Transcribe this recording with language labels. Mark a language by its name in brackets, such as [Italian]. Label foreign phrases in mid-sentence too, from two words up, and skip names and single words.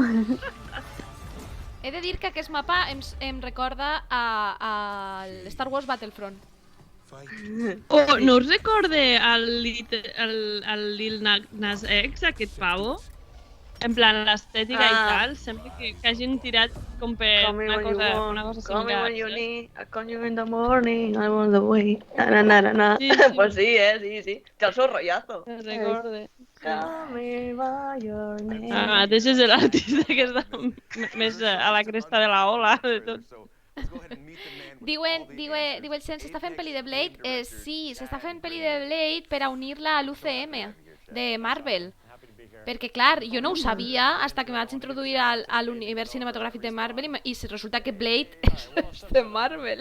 [Catalan] He de dir que aquest mapa em recorda al Star Wars Battlefront. No us recorde el Lil Nas X, aquest pavo? En plan, l'estètica i tal, sempre que hagin tirat com per una cosa [English] Call me [Catalan] similar. [English] when you need, I call you in the morning, I'm on the way. [Catalan] Sí. Pues sí, sí. Té el seu rotllazo. Me'n recorde. [English] Call me by your name. [Catalan] Mateix és l'artista que està més a [Spanish] la cresta de la ola [Catalan] de tot. Diu el Sen, s'està fent pel·li de Blade? Sí, s'està fent pel·li de Blade per a unir-la a l'UCM de Marvel. Perquè, clar, jo no ho sabia [Spanish] hasta que [Catalan] me vaig introduir a l'univers cinematogràfic de Marvel i resulta que Blade és de Marvel.